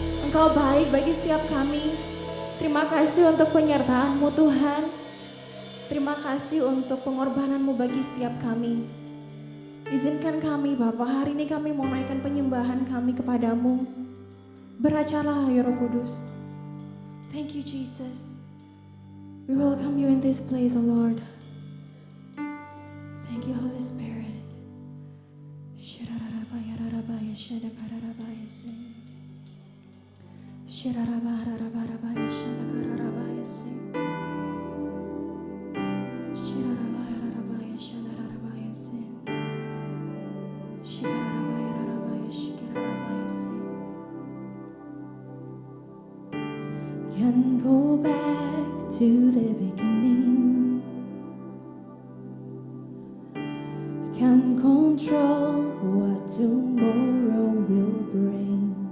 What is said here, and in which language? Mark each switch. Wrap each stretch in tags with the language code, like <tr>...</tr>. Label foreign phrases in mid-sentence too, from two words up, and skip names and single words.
<id>Engkau baik bagi setiap kami. Terima kasih untuk penyertaan-Mu Tuhan. Terima kasih untuk pengorbanan-Mu bagi setiap kami. Izinkan kami Bapa, hari ini kami mau naikkan penyembahan kami kepadamu. Beracarlah ya Roh Kudus.</id> <en>Thank you Jesus. We welcome you in this place, O Lord. Thank you Holy Spirit. Shirarabaya rarabaya shadakararabaya sing. Shirarabaya rarabaya shadakararabaya sing. Shirarabaya rarabaya shadarabaya sing. Shikararabaya rarabaya shikararabaya sing. Can go back to the beginning. Can control what tomorrow will bring.</en>